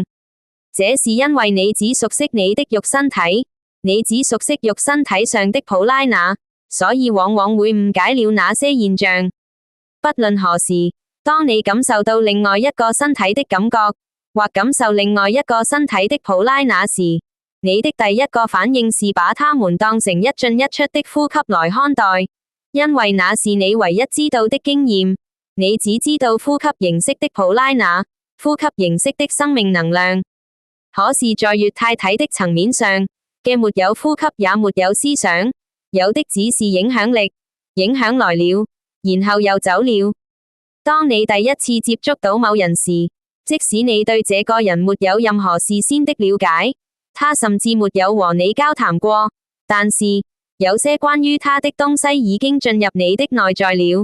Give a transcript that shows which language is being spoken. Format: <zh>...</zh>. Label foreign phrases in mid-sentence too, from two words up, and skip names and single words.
<zh>這是因為你只熟悉你的肉身體，你只熟悉肉身體上的普拉那，所以往往會誤解了那些現象。不論何時，當你感受到另外一個身體的感覺，或感受另外一個身體的普拉那時，你的第一個反應是把它們當成一進一出的呼吸來看待， 因為那是你唯一知道的經驗。你只知道呼吸形式的普拉那，呼吸形式的生命能量。可是在乙太體的層面上嘅沒有呼吸也沒有思想，有的只是影響力，影響來了，然後又走了。當你第一次接觸到某人時，即使你對這個人沒有任何事先的了解，他甚至沒有和你交談過，但是有些關於他的東西已經進入你的內在了。</zh>